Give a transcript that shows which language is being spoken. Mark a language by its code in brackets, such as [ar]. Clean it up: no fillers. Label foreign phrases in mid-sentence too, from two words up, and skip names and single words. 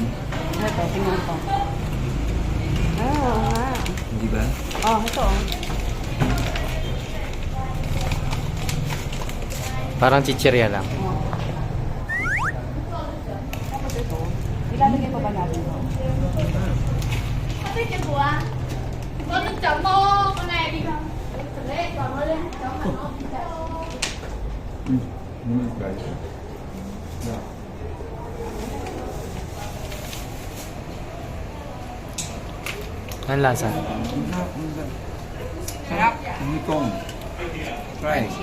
[tl] Ito, tingnan ko. Oo nga. Hindi ba? Oh, ito oh. Parang chichirya lang. Tapos ito, ilalagay pa ba natin ito? [vi] Con chấm mô con này đi không? Lấy chấm nó lên, chấm hẳn nó. [tl] Ang lasa. Sarap. Ang kong. Try.